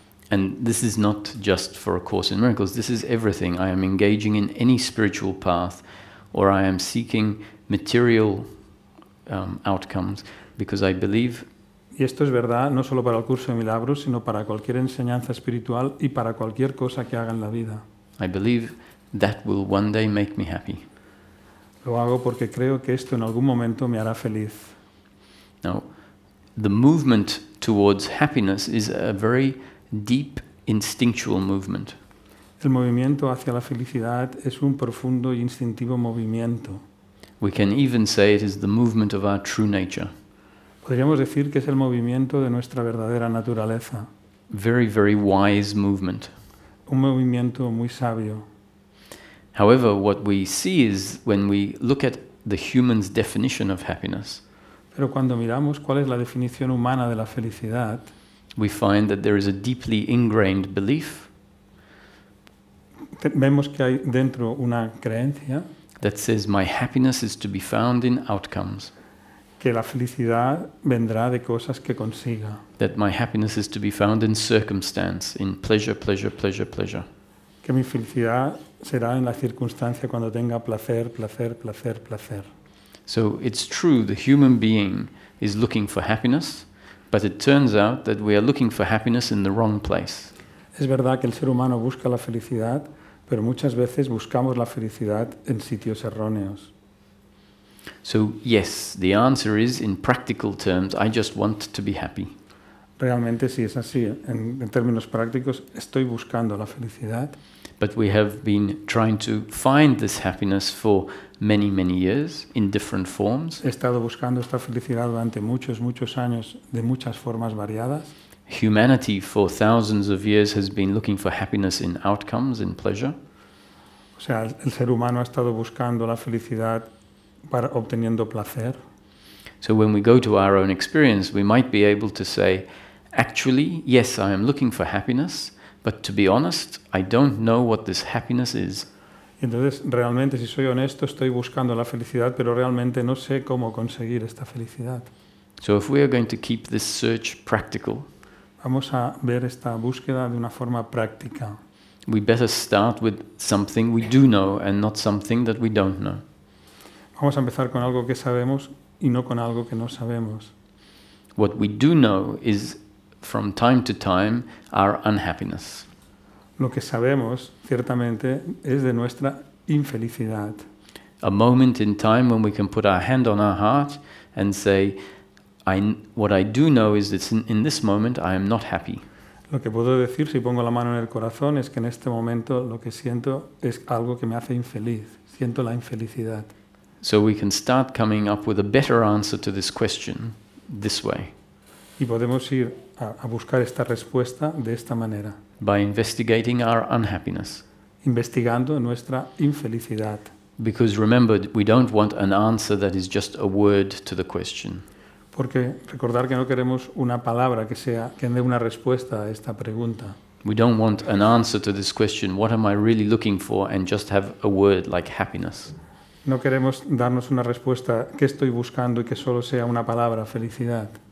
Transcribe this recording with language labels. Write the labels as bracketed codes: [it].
[en] And this is not just for A Course in Miracles, this is everything. I am engaging in any spiritual path, or I am seeking material outcomes, because I believe. [es] Y esto es verdad no solo para el curso de milagros, sino para cualquier enseñanza espiritual y para cualquier cosa que haga en la vida. [en] I believe that will one day make me happy. [es] Lo hago porque creo que esto en algún momento me hará feliz. [en] Now, the movement towards happiness is a very deep instinctual movement. [es] El movimiento hacia la felicidad es un profundo y instintivo movimiento. [en] We can even say it is the movement of our true nature. [es] Podríamos decir que es el movimiento de nuestra verdadera naturaleza. [en] Very, very wise movement. [es] Un movimiento muy sabio. [en] However, what we see is when we look at the human's definition of happiness, [es] Pero cuando miramos cuál es la definición humana de la felicidad, [en] we find that there is a deeply ingrained belief [es] vemos que hay dentro una creencia [en] that says my happiness is to be found in outcomes, [es] que la felicidad vendrá de cosas que consiga, [en] that my happiness is to be found in circumstance, in pleasure, pleasure, pleasure, pleasure. [es] que mi felicidad será en la circunstancia cuando tenga placer, placer, placer, placer. [en] So it's true, the human being is looking for happiness, but it turns out that we are looking for happiness in the wrong place. [es] Es verdad que el ser humano busca la felicidad, pero muchas veces buscamos la felicidad en sitios erróneos. [en] So yes, the answer is, in practical terms, I just want to be happy. [es] Realmente sí es así. En términos prácticos, estoy buscando la felicidad. [en] But we have been trying to find this happiness for many, many years in different forms. [es] He estado buscando esta felicidad durante muchos, muchos años de muchas formas variadas. [en] Humanity for thousands of years has been looking for happiness in outcomes, in pleasure. [es] O sea, el ser humano ha estado buscando la felicidad para obteniendo placer. [en] So when we go to our own experience, we might be able to say, actually, yes, I am looking for happiness, but to be honest, I don't know what this happiness is. [es] Y entonces, realmente, si soy honesto, estoy buscando la felicidad, pero realmente no sé cómo conseguir esta felicidad. [en] So if we are going to keep this search practical, [es] Vamos a ver esta búsqueda de una forma práctica. [en] we better start with something we do know and not something that we don't know. [es] Vamos a empezar con algo que sabemos y no con algo que no sabemos. [en] What we do know is, from time to time, our unhappiness. [es] Lo que sabemos, ciertamente, es de nuestra infelicidad. [en] A moment in time when we can put our hand on our heart and say, what I do know is that in this moment I am not happy. [es] Lo que puedo decir si pongo la mano en el corazón es que en este momento lo que siento es algo que me hace infeliz. Siento la infelicidad. [en] So we can start coming up with a better answer to this question this way. [es] Y podemos ir a buscar esta respuesta de esta manera, [en] By investigating our unhappiness. [es] investigando nuestra infelicidad. [en] Because remember, we don't want an answer that is just a word to the question. [es] Porque recordar que no queremos una palabra que dé una respuesta a esta pregunta. [en] We don't want an answer to this question, what am I really looking for, and just have a word like happiness. [es] No queremos darnos una respuesta que estoy buscando y que solo sea una palabra, felicidad,